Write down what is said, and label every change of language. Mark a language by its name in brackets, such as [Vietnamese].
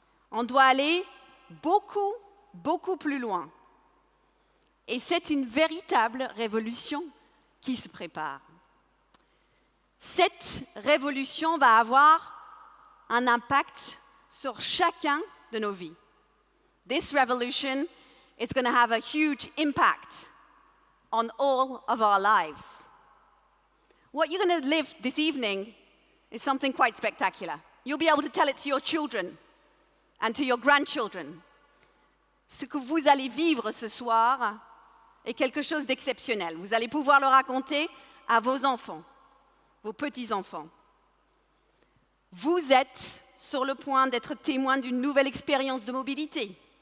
[French] On doit aller beaucoup plus loin. Et c'est une véritable révolution qui se prépare. Cette révolution va avoir un impact sur chacun de nos vies. [English] This revolution is going to have a huge impact on all of our lives. What you're going to live this evening is something quite spectacular. You'll be able to tell it to your children and to your grandchildren. [French] Ce que vous allez vivre ce soir est quelque chose d'exceptionnel. Vous allez pouvoir le raconter à vos enfants, vos petits-enfants. Vous êtes sur le point d'être témoin d'une nouvelle expérience de mobilité.